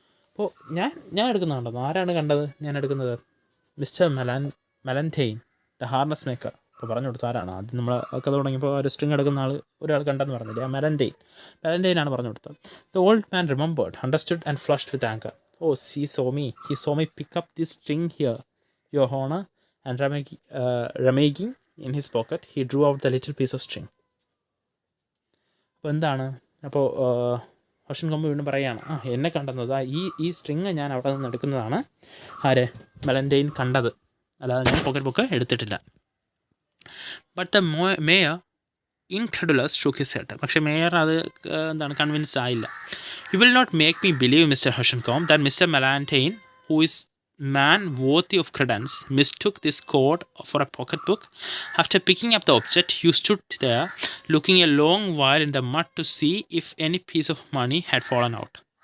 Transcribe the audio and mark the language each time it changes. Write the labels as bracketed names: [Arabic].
[Malayalam] അപ്പോൾ ഞാൻ എടുക്കുന്നുണ്ടെന്നോ? ആരാണ് കണ്ടത് ഞാൻ എടുക്കുന്നത്? Mister മെലൻറ്റെയിൻ, [English] The harness maker. [Malayalam] അപ്പോൾ പറഞ്ഞു കൊടുത്തു ആരാണ്. ആദ്യം നമ്മൾ കഥ തുടങ്ങിയപ്പോൾ ഒരു സ്ട്രിങ് എടുക്കുന്ന ഒരാൾ കണ്ടെന്ന് പറഞ്ഞില്ലേ, ആ മെലൻറ്റെയിനാണ് പറഞ്ഞു കൊടുത്തത്. [English] The old man remembered, understood and flushed with anchor. "Oh, he saw me pick up this string here, your honor." And rummaging in his pocket, he drew out the little piece of string. [Malayalam] അപ്പോൾ എന്താണ്, അപ്പോൾ ഹോഷൻകോമ്പ് വീണ്ടും പറയുകയാണ്, എന്നെ കണ്ടെന്നത് ഈ string ഞാൻ അവിടെ നിന്ന് എടുക്കുന്നതാണ്. ആര്? മെലൻറ്റെയിൻ കണ്ടത്, അല്ലാതെ ഞാൻ പോക്കറ്റ് ബുക്ക് എടുത്തിട്ടില്ല. [English] But the mayor incredulous shook his head. [Malayalam] പക്ഷേ മേയർ അത് കൺവിൻസ്ഡ് ആയില്ല. [English] "You will not make me believe, Mr. Hoshencombe, that Mr. Melantaine, who is man worthy of credence, mistook this cord for a pocket book. After picking up the object, you stood there looking a long while in the mud to see if any piece of money had fallen out."